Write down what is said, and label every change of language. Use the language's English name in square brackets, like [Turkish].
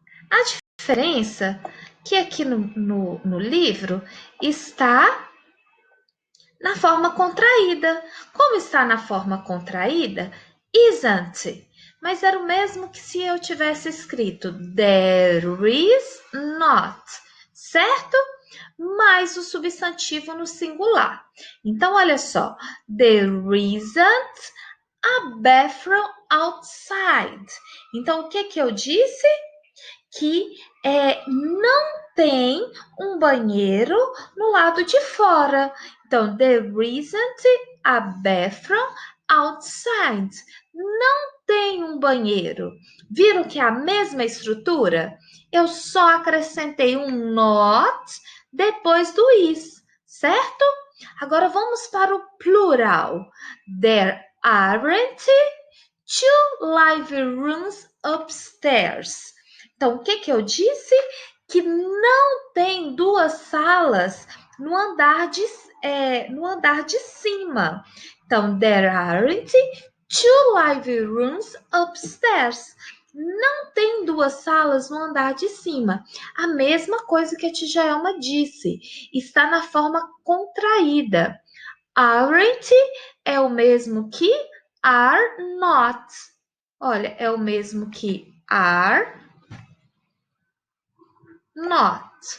[Portuguese] A diferença que aqui no livro está na forma contraída. Como está na forma contraída? Isn't. Mas era o mesmo que se eu tivesse escrito there is not, certo? Mais o substantivo no singular. Então, olha só. [English] There isn't a bathroom outside. [Portuguese] Então, o que eu disse? Que não tem um banheiro no lado de fora. [English] Então, there isn't a bathroom outside. [Portuguese] Não tem um banheiro. Viram que é a mesma estrutura? Eu só acrescentei um not depois do is, certo? Agora vamos para o plural. [English] There aren't two living rooms upstairs. [Portuguese] Então, o que eu disse? Que não tem duas salas no andar de cima. [English] Então, there aren't two living rooms upstairs. [Portuguese] Não tem duas salas no andar de cima. A mesma coisa que a tia Joelma disse. Está na forma contraída. Aren't é o mesmo que are not. Olha, é o mesmo que are not.